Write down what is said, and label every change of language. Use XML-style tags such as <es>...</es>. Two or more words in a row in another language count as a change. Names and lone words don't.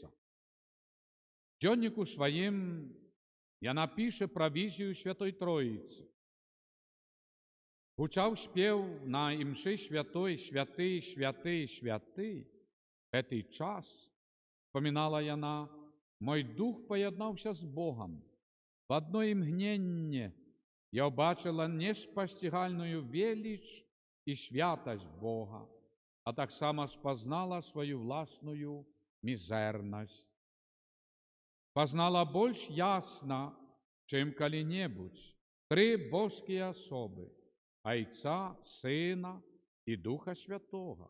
<uk>В дзённику своїм вона пише про візію Святої Троїці. Гучав спів на імші святої, святий, святий, святий. В цей час, вспоминала вона, мой дух поєднався з Богом.</uk> <be>В одно імгненне я ўбачыла неспасцігальную веліч і святасць Бога, а таксама спазнала сваю власную мізэрнасць. Пазнала больш ясна, чым калі-небудзь, тры боскія асобы – Айца, Сына і Духа Святога.</be>